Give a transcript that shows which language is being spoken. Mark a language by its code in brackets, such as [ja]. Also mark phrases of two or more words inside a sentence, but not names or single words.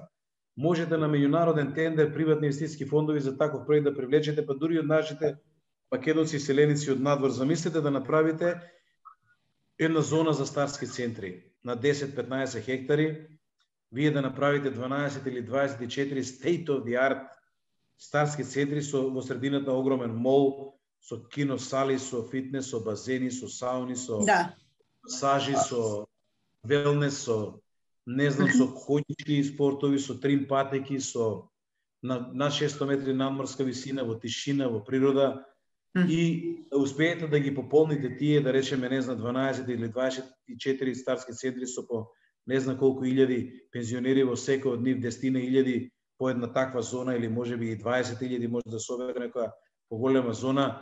[mk] Можете на меѓународен тендер, приватни инвестициски фондови за таков проект да привлечете, па дури од нашите македонци и селеници од надвор. Замислете да направите една зона за старски центри на 10-15 хектари, вие да направите 12 или 24 [en] state of the art [mk] старски центри во средината огромен мол, со киносали, со фитнес, со базени, со сауни, со масажи, со велнес, со не знам, со коњички спортови, со трим патеки, со на 600 метри надморска висина, во тишина, во природа, и да успеете да ги пополните тие, да речеме, не знам, 12 или 24 старски центри со по не знам колку илјади пензионери во секој од нив, 10.000 по една таква зона, или можеби и 20.000 може да собере некоја поголема зона.